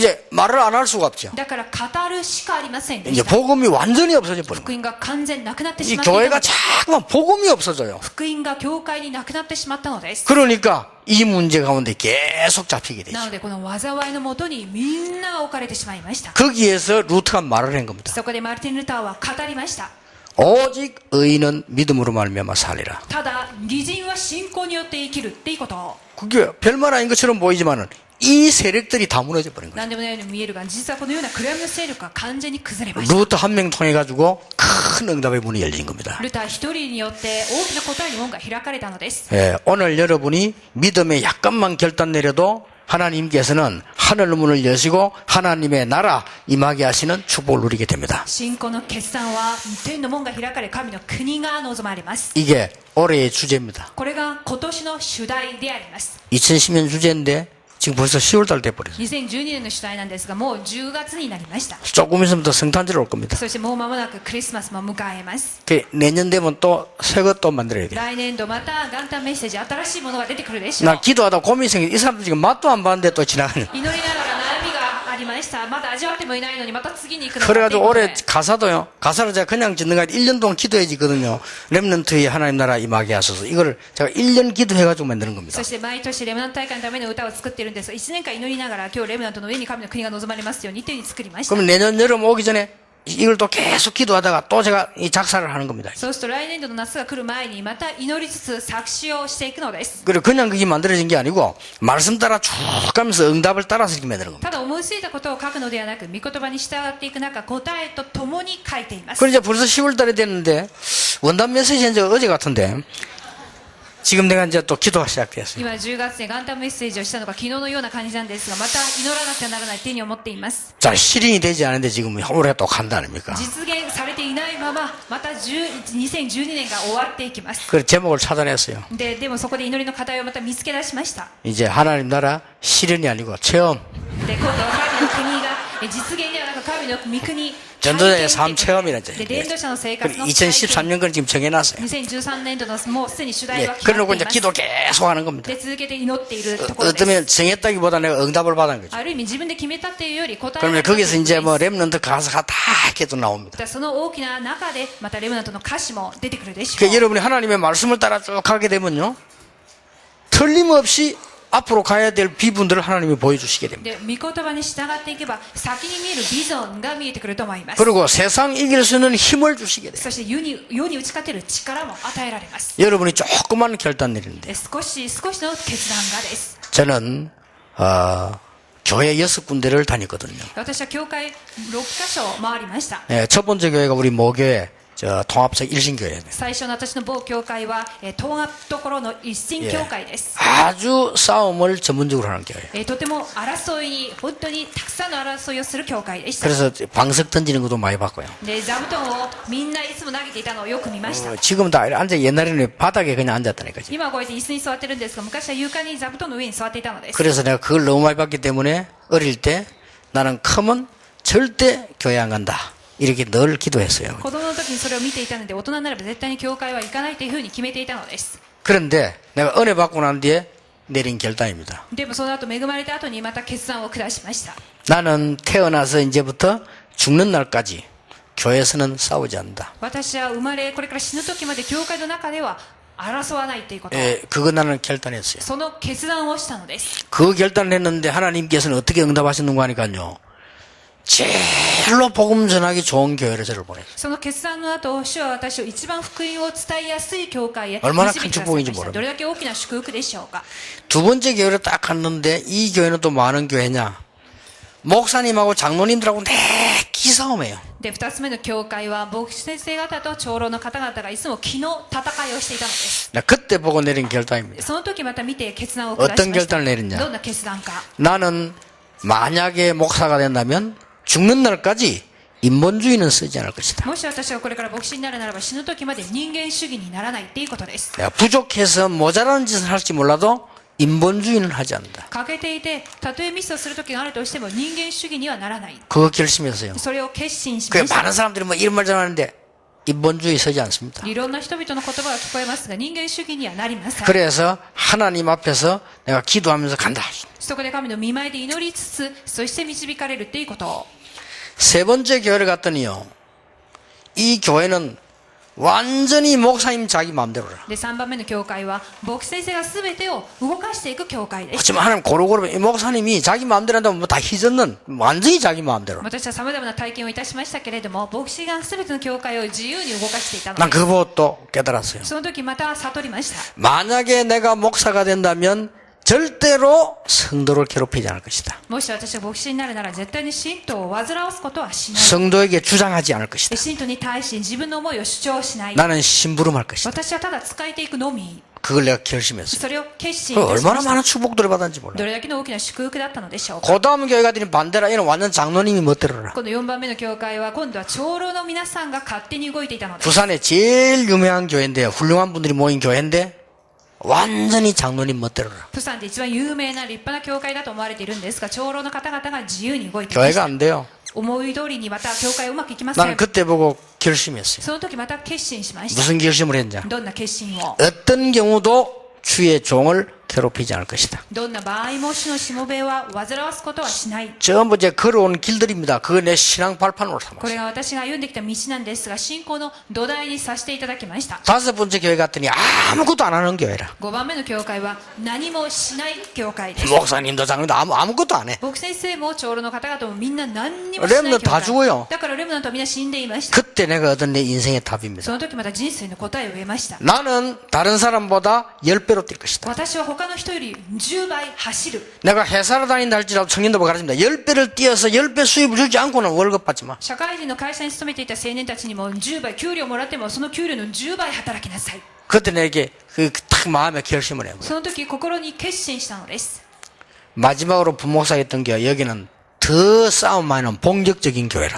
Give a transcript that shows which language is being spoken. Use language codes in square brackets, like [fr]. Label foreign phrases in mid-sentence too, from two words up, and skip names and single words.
[ko] 이제 말을 안 할 수가 없죠. [ja] だから語るしかありませんで [ko] 이제 [ja] した。 [ko] 복음이 완전히 없어져 버린 [ja] 福音が完全なくなって [ko] 거예요. [ja] し [ko] 이 [ja] まっていたの [ko] 교회가 [ja] です。 [ko] 자꾸만 복음이 없어져요. [ja] 福音が教会になくなってしまったのです。 [ko] 그러니까 이 문제 가운데 계속 잡히게 되죠. [ja] なのでこの災いのもとにみんなが置かれてしまいました。 [ko] 거기에서 루트가 말을 한 겁니다. [ja] そこでマルティン・ルターは語りました。 [ko] 오직 의인은 믿음으로 말미암아 살리라. [ja] ただ義人は信仰によって生きるっていうことを。 [ko] 그게 별말 아닌 것처럼 보이지만은 이 세력들이 다 무너져 버린 거예요. [ja] 何でもないように見えるが、実はこのような暗闇の勢力が完全に崩れました。 [ko] 루트 한 명 통해 가지고 큰 응답의 문이 열린 겁니다. [ja] ルター一人によって大きな答えの門が開かれたのです。 [ko] 예, 오늘 여러분이 믿음에 약간만 결단 내려도 하나님께서는 하늘 문을 여시고 하나님의 나라 임하게 하시는 축복을 누리게 됩니다. [ja] 信仰の決断は天の門が開かれ、神の国が望まれます。 [ko] 이게 올해의 주제입니다. [ja] これが今年の主題であります。 [ko] 2010년 주제인데 지금 벌써 10월달 돼버렸어요. [ja] 2012 年の主題なんですが、もう10月になりました。 [ko] 조금 있으면 또 성탄절 올 겁니다. [ja] そしてもう間もなくクリスマスも迎えます。 [ko] 내년 되면 또 새 것도 만들어야 돼요. [ja] 来年度また元旦メッセージ、新しいものが出てくるでしょう。 [ko] 나 기도하다 고민이 생겨. 이 사람들 지금 맛도 안 봤는데 또 지나가는. [ja] 祈りながら悩みがありました。まだ味わってもいないのにまた次に行くのかっていう [ko] 그래가지고 [ja] ことで [ko] 올해 가사도요. 가사를 제가 그냥 짓는 거 아니라 1년 동안 기도해지거든요. 렘넌트의 하나님 나라 임하게 하소서. 이걸 제가 1년 기도해가지고 만드는 겁니다. [ja] そして毎年レムナント大会のための歌を作っているんですが、1年間祈りながら今日レムナントの上に神の国が望まれますようにというふうに作りました。 [ko] 그럼 내년 여름 오기 전에 이걸 또 계속 기도하다가 또 제가 이 작사를 하는 겁니다. [ja] そうすると来年度の夏が来る前にまた祈りつつ作詞をしていくのです。 [ko] 그리고 그냥 그게 만들어진 게 아니고 말씀 따라 쭉 가면서 응답을 따라서 이렇게 만드는 겁니다. [ja] ただ思いついたことを書くのではなく、御言葉に従っていく中、答えとともに書いています。 [ko] 그럼 이제 벌써 10월 달이 됐는데 원단 메시지는 이제 어제 같은데 지금 내가 이제 또 기도가 시작됐어요. [ja] 今10月で元旦メッセージをしたのが昨日のような感じなんですが、また祈らなくてはならない手に思っています。 [ko] 자, 실행이 되지 않은데 지금 올해가 또 간다 아닙니까? [ja] 実現されていないまままた2012年が終わっていきます。 [ko] 그 제목을 찾아냈어요. [ja] でもそこで祈りの課題をまた見つけ出しました。 [ko] 이제 하나님 나라 실현이 아니고 체험. [ja] で今度は神の国が実現ではなく神の御国 [ko] 전도자의 삶 체험이라 이제. [ja] で伝道者の生活 [ko] 그리고 [ja] の体験 [ko] 2013년 건 지금 정해놨어요. [ja] 2013 年度のもうすでに主題 [ko] 예, [ja] は決ま [ko] 그러고 [ja] ってい [ko] 이제 [ja] ます。 [ko] 기도 계속 하는 겁니다. [ja] で続けて祈っているところです。 [ko] 어쩌면 정했다기보다 내가 응답을 받은 거죠. [ja] ある意味自分で決めたっていうより答えら [ko] 그러면 [ja] れたという [ko] 거기서 이제 [ja] こと [ko] 뭐 [ja] です。 [ko] 렘넌트 가사가 다 이렇게 또 나옵니다. [ja] その大きな中でまたレムナントの歌詞も出てくるでしょう。 [ko] 그러니까 여러분이 하나님의 말씀을 따라 쭉 가게 되면요. 틀림없이 앞으로 가야 될 비분들을 하나님이 보여주시게 됩니다. [ja] で御言葉に従っていけば先に見えるビジョンが見えてくると思います。 [ko] 그리고 세상 이길 수 있는 힘을 주시게 돼요. [ja] そして世に打ち勝てる力も与えられます。 [ko] 여러분이 조그만 결단 내리는데 [ja] で少しの決断がです。 [ko] 저는 교회 6군데를 다녔거든요. [ja] 私は教会6カ所回りました。 [ko] 첫 번째 교회가 우리 모교회 통합적 일신교회예요. [ja] 最初の私の某教会は、東亜ところの一神教会です。 [ko] 아주 싸움을 전문적으로 하는 교회예요. [ja] とても争いに、本当にたくさんの争いをする教会でした。 [ko] 그래서 방석 던지는 것도 많이 봤고요. [ja] で、座布団をみんないつも投げていたのをよく見ました。 [ko] 지금 다 앉아 옛날에는 바닥에 그냥 앉았다니까. [ja] 今はこうやって椅子に座ってるんですが、昔は床に座布団の上に座っていたのです。 [ko] 그래서 내가 그걸 너무 많이 봤기 때문에 어릴 때 나는 크면 절대 교회 안 간다. 이렇게 늘 기도했어요. [ja] 子供の時にそれを見ていたので、大人になれば絶対に教会は行かないというふうに決めていたのです。 [ko] 그런데 내가 은혜 받고 난 뒤에 내린 결단입니다. [ja] でもその後恵まれた後にまた決断を下しました。 [ko] 나는 태어나서 이제부터 죽는 날까지 교회에서는 싸우지 않는다. [ja] 私は生まれこれから死ぬ時まで教会の中では争わないということ、 [ko] 그거 나는 결단했어요. [ja] その決断をしたのです。 [ko] 그 결단을 했는데 하나님께서는 어떻게 응답하셨는가 하니까요. 제일로 복음 전하기 좋은 교회를 저를 보냈어요. [ja] その決断の後、主は私を一番福音を伝えやすい教会へ [ko] 얼마나 [ja] 導い [ko] 큰 [ja] てくださいまし [ko] 축복인지 [ja] た。 [ko] 모릅니다. [ja] どれだけ大きな祝福でしょうか。 [ko] 두 번째 교회를 딱 갔는데 이 교회는 또 뭐 하는 교회냐. 목사님하고 장로님들하고 내 기싸움이에요. [ja] で、二つ目の教会は牧師先生方と長老の方々がいつも気の戦いをしていたのです。 [ko] 나 그때 보고 내린 결단입니다. [ja] その時また見て決断を下し [ko] 어떤 [ja] ました。 [ko] 결단을 내렸냐. [ja] どんな決断か。 [ko] 나는 만약에 목사가 된다면 죽는 날까지 인본주의는 쓰지 않을 것이다. [ja] もし私がこれから牧師になるならば死ぬ時まで人間主義にならないっていうことです。 [ko] 내가 부족해서 모자라는 짓을 할지 몰라도 인본주의는 하지 않는다. [ja] 欠けていて、たとえミスをする時があるとしても人間主義にはならない。 [ko] 그거 결심했어요. [ja] それを決心しま [ko] 그 [ja] した。 [ko] 많은 사람들이 뭐 이런 말 잘하는데 인본주의 서지 않습니다. [ja] いろんな人々の言葉が聞こえますが人間主義にはなりません。 [ko] 그래서 하나님 앞에서 내가 기도하면서 간다. [ja] そこで神の御前で祈りつつ、そして導かれるっていうことを。 [ko] 세 번째 교회를 갔더니요. 이 교회는 완전히 목사님 자기 마음대로라. [ja] で、3番目の教会は牧師先生が全てを動かしていく教会です。 [ko] 하지만 하나님 고루고루 이 목사님이 자기 마음대로 한다면 뭐 다 희젓는 완전히 자기 마음대로. [ja] 私は様々な体験をいたしましたけれども、牧師が全ての教会を自由に動かしていたの [ko] 난 [ja] です。 [ko] 그거 보고 또 깨달았어요. [ja] その時また悟りました。 [ko] 만약에 내가 목사가 된다면 절대로 성도를 괴롭히지 않을 것이다. [ja] もし私が牧師になるなら絶対に信徒を煩わすことはしない。 [ko] 성도에게 주장하지 않을 것이다. [ja] 信徒に対して自分の思いを主張しない。 [ko] 나는 심부름할 것이다. [ja] 私はただ使えていくのみ。 [ko] 그걸 내가 결심했어요. [ja] それを決心いたし [ko] 얼마나 [ja] ました。 [ko] 많은 축복들을 받았는지 몰라. [ja] どれだけの大きな祝福だったのでしょうか。 [ko] 그 다음 교회 가더니 반대라. 얘는 완전 장로님이 멋대로라. [ja] この4番目の教会は今度は長老の皆さんが勝手に動いていたのです。 [ko] 부산에 제일 유명한 교회인데요. 훌륭한 분들이 모인 교회인데 완전히 장로님 멋대로라. [ja] 釜山で一番有名な立派な教会だと思われているんですが、長老の方々が自由に動いていまし [ko] 교회가 [ja] た。 [ko] 안 돼요. [ja] 思い通りにまた教会はうまくいきませ [ko] 나는 [ja] ん。 [ko] 그때 보고 결심했어요. [ja] その時また決心しました。 [ko] 무슨 결심을 했냐. [ja] どんな決心を。 [ko] 어떤 경우도 주의 종을 괴롭히지 않을 것이다. [ja] どんな場合も主のしもべは煩わすことはしない。 [ko] 전부 이제 걸어온 길들입니다. 그거 내 신앙 발판으로 [ja] こ [ko] 삼았어요. [ja] れが私が歩んできた道なんですが、信仰の土台にさせていただきました。 [ko] 다섯 번째 교회 갔더니 아무것도 안 하는 교회라. [ja] 5 番目の教会は何もしない教会です。 [ko] 목사님도 장로도 아무것도 안 해. [ja] 牧師先生も長老の方々もみんな何にもしない教 [ko] 렘넌트 다 [ja] 会。 [ko] 죽어요. [ja] だからレムナントはみんな死んでいました。 [ko] 그때 내가 얻은 내 인생의 답입니다. [ja] その時また人生の答えを得ました。 [ko] 나는 다른 사람보다 10배로 뛸 것이다. [ja] 私は他の人より10倍走る。 [ko] 내가 회사를 다닌다 할지라도 청년들보고 가르칩니다. 10배를 뛰어서 10배 수입을 주지 않고는 월급 받지 마. [ja] 社会人の会社に勤めていた青年たちにも10倍給料もらってもその給料の10倍働きなさい。 [ko] 그때 내게 딱 마음에 결심을 해요. [ja] その時心に決心したのです。 [ko] 마지막으로 부목사였던 게 여기는 더 싸움 많이 나는 본격적인 교회라.